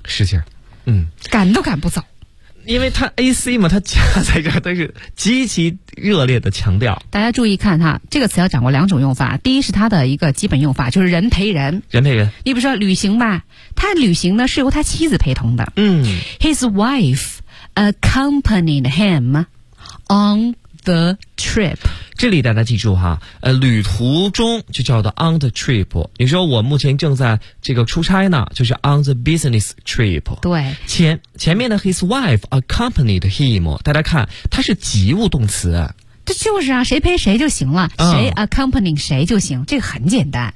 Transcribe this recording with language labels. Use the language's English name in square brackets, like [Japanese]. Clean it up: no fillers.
[Chinese] 使劲，嗯，赶都赶不走。因为他 AC 嘛，他加在这儿，但是极其热烈的强调。大家注意看哈，这个词要掌握两种用法。第一是它的一个基本用法，就是人陪人。人陪人。你比如说旅行吧，他旅行呢是由他妻子陪同的。嗯。 [English] His wife accompanied him on the trip。 [Chinese] 这里大家记住哈，旅途中就叫做 [English] on the trip。 [Chinese] 你说我目前正在这个出差呢，就是 [English] on the business trip。 [Chinese] 对，前面的 [English] his wife accompanied him， [Chinese] 大家看它是及物动词。这就是啊，谁陪谁就行了，谁 accompanying 谁就行，这个很简单。